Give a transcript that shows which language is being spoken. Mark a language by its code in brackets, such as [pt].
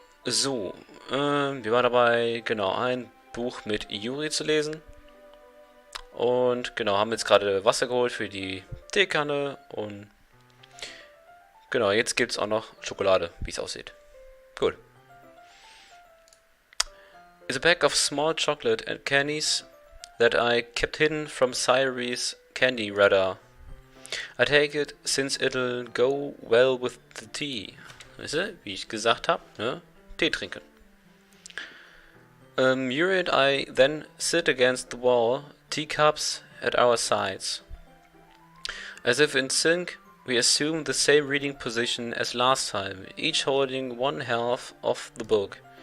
[de] So, wir waren dabei, genau, ein Buch mit Yuri zu lesen. Und genau, haben jetzt gerade Wasser geholt für die Teekanne und genau, jetzt gibt es auch noch Schokolade, wie es aussieht. Cool. [en] It's a bag of small chocolate and candies that I kept hidden from Sayori's candy radar. I take it since it'll go well with the tea. [de] Weißt du, wie ich gesagt habe, ne? Tee trinken. [en] Yuri and I then sit against the wall, teacups at our sides. As if in sync, we assume the same reading position as last time, each holding one half of the book.